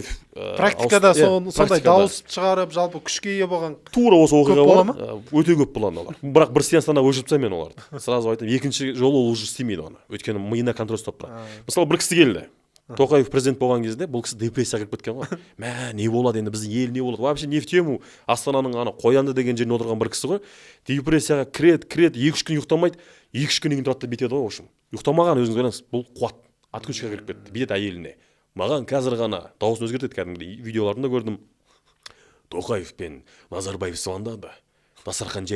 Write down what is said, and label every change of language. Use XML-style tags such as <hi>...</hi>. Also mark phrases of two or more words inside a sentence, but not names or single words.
<kk>практикада сондай дауыс шығарып, жалпы күшке ие болған тура осы оқиға бар, өте көп болады олар. Бірақ бір сеанстан өшіріп тастаймын мен оларды. Сразу айтамын, екінші жолы ол уже істемейді оны. Өйткені миына контроль ұстап тұрады. Мысалы бір кісі келді. Тоқаев президент болған кезде бұл кісі депрессияға кіріп кеткен ғой. Не болады енді, біздің ел не болады?</kk> <ru>Вообще не в тему.</ru> <kk>Астананың ана Қоянды деген жеріне отырған бір кісі ғой. Депрессияға кіреді, 2-3 күн ұйықтамайды, 2-3 күннен кейін тұрады да бітеді ғой,</kk> <ru>в общем.</ru> <kk>Ұйықтамаған, өзіңіз ойлаңыз, бұл қуат. Отключкаға кіріп кетті, бітеді әйеліне. Маған қазір ғана дауысын өзгертеді, кәдімгідей видеоларында көрдім. Тоқаев пен Назарбаев звондады. Дастархан жай дейді ғой.</kk>